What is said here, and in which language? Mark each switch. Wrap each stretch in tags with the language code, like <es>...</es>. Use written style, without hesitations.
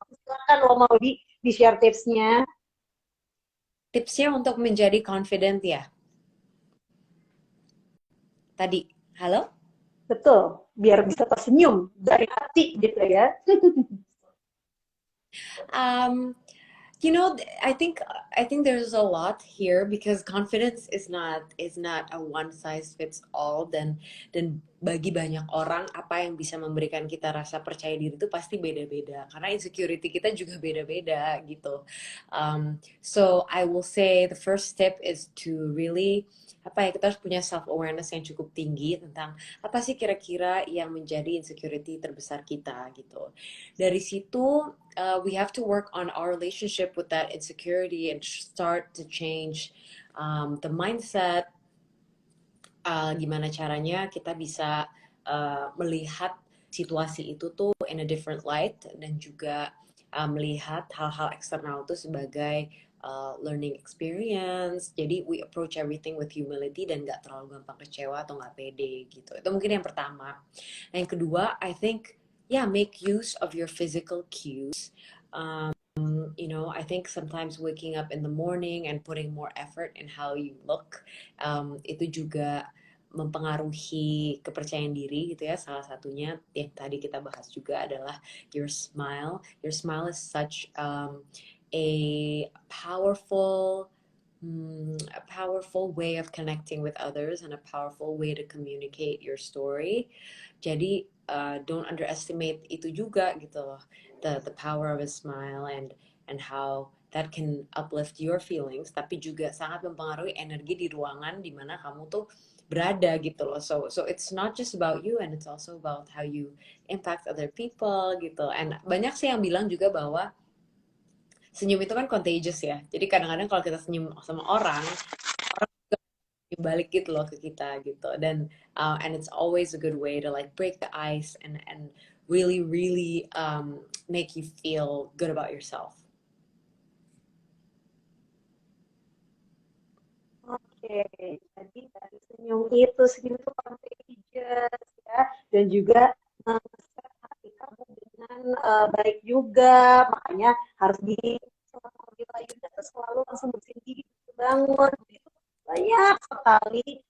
<id>Silakan loh Maudi, di-share tipsnya. Tipsnya untuk menjadi confident ya? Tadi, halo? Betul, biar bisa tersenyum dari hati gitu ya.</id> <en>You know, I think there's a lot here because confidence is not a one size fits all,</en> <id>dan bagi banyak orang apa yang bisa memberikan kita rasa percaya diri itu pasti beda-beda karena insecurity kita juga beda-beda gitu.</id> <en>So I will say the first step is to really</en> <id>apa ya kita harus punya self awareness yang cukup tinggi tentang apa sih kira-kira yang menjadi insecurity terbesar kita gitu. Dari situ</id> <en>we have to work on our relationship with that insecurity and start to change the mindset.</en> <id>Gimana caranya kita bisa melihat situasi itu tuh</id> <en>in a different light</en> <id>dan juga melihat hal-hal eksternal itu sebagai</id> <en>learning experience.</en> <id>Jadi</id> <en>we approach everything with humility</en> <id>dan nggak terlalu gampang kecewa atau nggak pede gitu. Itu mungkin yang pertama. Nah, yang kedua,</id> <en>I think yeah, make use of your physical cues. You know, I think sometimes waking up in the morning and putting more effort in how you look</en> <id>itu juga mempengaruhi kepercayaan diri gitu ya. Salah satunya yang tadi kita bahas juga adalah</id> <en>your smile. Your smile is such a powerful a powerful way of connecting with others and a powerful way to communicate your story.</en> <id>Jadi</id> <en>don't underestimate</en> <id>itu juga gitu loh,</id> <en>the power of a smile and how that can uplift your feelings,</en> <id>tapi juga sangat mempengaruhi energi di ruangan di mana kamu tuh berada gitu loh.</id> <en>So it's not just about you and it's also about how you impact other people</en> <id>gitu. And banyak sih yang bilang juga bahwa senyum itu kan contagious ya. Jadi kadang-kadang kalau kita senyum sama orang, orang juga senyum balik gitu loh ke kita gitu. Dan</id> <en>and it's always a good way to like break the ice and really really make you feel good about yourself.</en> <id>Oke, jadi dari senyum itu contagious ya, dan juga nge-set hati kamu dengan baik juga, makanya harus di Yunda tuh selalu langsung bersihin diri, bangun, itu banyak sekali</id>